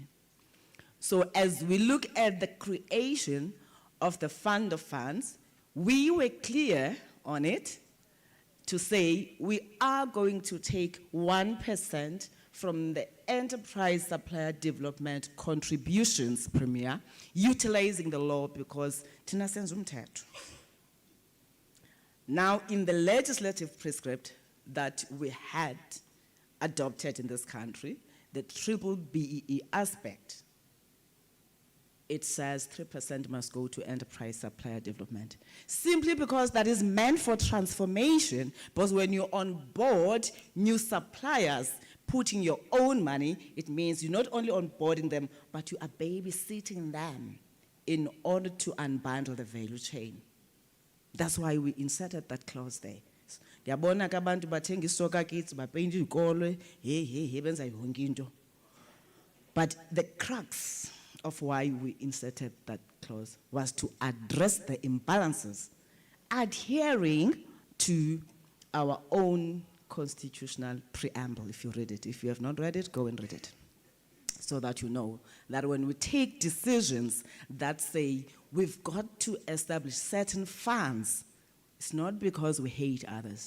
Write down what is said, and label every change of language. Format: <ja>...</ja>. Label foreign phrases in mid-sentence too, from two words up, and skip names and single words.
<en>So as we look at the creation of the Fund of Funds, we were clear on it to say we are going to take 1% from the enterprise supplier development contributions, Premier, utilizing the law because</en> <ss>tina senza umthetho.</ss> <en>Now, in the legislative prescript that we had adopted in this country, the triple BEE aspect, it says 3% must go to enterprise supplier development. Simply because that is meant for transformation, because when you onboard new suppliers, putting your own money, it means you're not only onboarding them, but you are babysitting them in order to unbundle the value chain. That's why we inserted that clause there.</en> <zu>Ngiyabona ke abantu bathenga isoka kids bapeyinta izikole hey benza yonke into.</zu> <en>But the crux of why we inserted that clause was to address the imbalances, adhering to our own constitutional preamble, if you read it. If you have not read it, go and read it. So that you know that when we take decisions that say we've got to establish certain funds, it's not because we hate others.</en>